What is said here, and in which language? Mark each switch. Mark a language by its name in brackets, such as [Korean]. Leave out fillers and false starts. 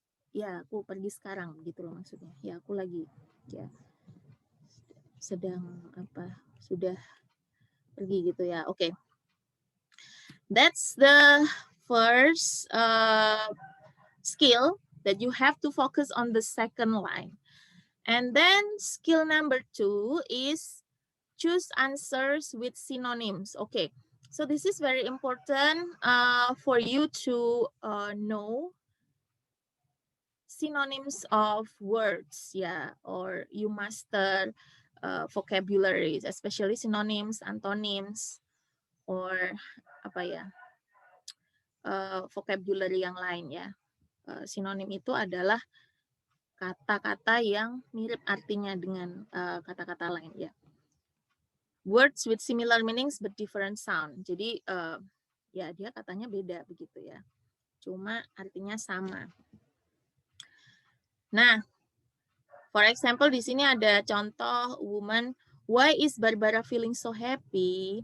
[Indonesian] Ya, aku pergi sekarang gitu loh maksudnya. Ya, aku lagi ya sedang apa? Sudah pergi gitu ya. Oke. [English] That's the first skill that you have to focus on the second line. And then skill number 2 is choose answers with synonyms. Okay, so this is very important for you to know synonyms of words, yeah, or you master vocabularies, especially synonyms, antonyms, or [Indonesian] apa ya, vocabulary yang lain ya. Sinonim itu adalah kata-kata yang mirip artinya dengan kata-kata lain ya. [English] Words with similar meanings but different sound. [Indonesian] Jadi ya dia katanya beda begitu ya. Cuma artinya sama. [English] Nah, for example [Indonesian] di sini ada contoh [English] woman, why is Barbara feeling so happy?